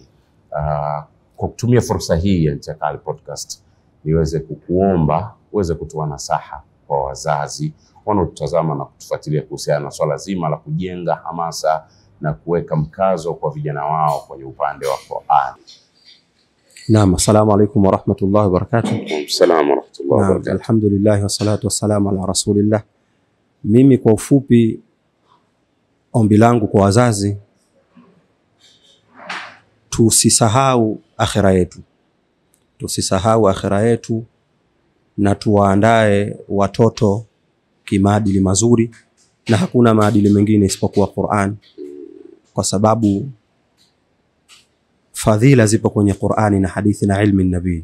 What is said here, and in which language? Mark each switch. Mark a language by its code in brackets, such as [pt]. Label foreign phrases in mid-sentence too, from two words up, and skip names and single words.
[sw] Kwa kutumia fursa hii ya Ncha Kali Podcast, niweze kukuomba uweze kutoa nasaha kwa wazazi wanaotutazama na kutufuatilia kuhusiana na swala zima la kujenga hamasa na kuweka mkazo kwa vijana wao kwenye upande wa Qur'an. Naam, [ar] السلام عليكم ورحمة الله وبركاته. السلام ورحمة الله وبركاته. الحمد لله والصلاة والسلام على رسول الله. [sw] Mimi kwa ufupi, ombi langu kwa wazazi, tusisahau akhira yetu. Tusisahau akhira yetu, na tuwaandae watoto kimaadili mazuri, na hakuna maadili mengine isipokuwa Qur'an, kwa sababu fadhila zipo kwenye Qur'ani na hadithi na ilmi nabii.